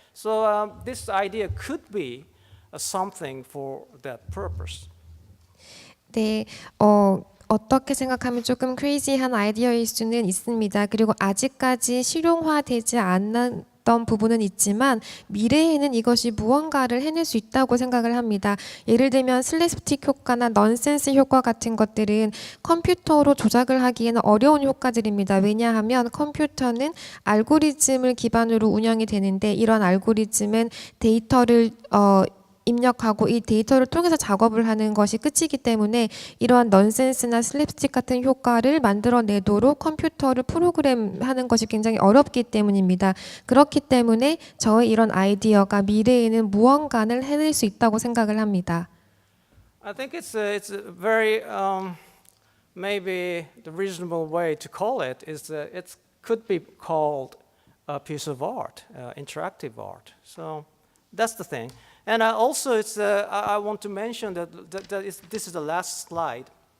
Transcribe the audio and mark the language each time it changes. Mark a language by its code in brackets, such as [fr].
[en] So this idea could be something for that purpose. [ko] 네, 어떻게 생각하면 조금 크레이지한 아이디어일 수는 있습니다. 그리고 아직까지 실용화되지 않았던 부분은 있지만 미래에는 이것이 무언가를 해낼 수 있다고 생각을 합니다. 예를 들면 슬랩스틱 효과나 넌센스 효과 같은 것들은 컴퓨터로 조작을 하기에는 어려운 효과들입니다. 왜냐하면 컴퓨터는 알고리즘을 기반으로 운영이 되는데 이런 알고리즘은 데이터를 입력하고 이 데이터를 통해서 작업을 하는 것이 끝이기 때문에 이러한 넌센스나 슬랩스틱 같은 효과를 만들어내도록 컴퓨터를 프로그램하는 것이 굉장히 어렵기 때문입니다. 그렇기 때문에 저의 이런 아이디어가 미래에는 무언가를 해낼 수 있다고 생각을 합니다. [en] I think it's a very maybe the reasonable way to call it is it could be called a piece of art, interactive art. So that's the thing. And also, I want to mention that this is the last slide.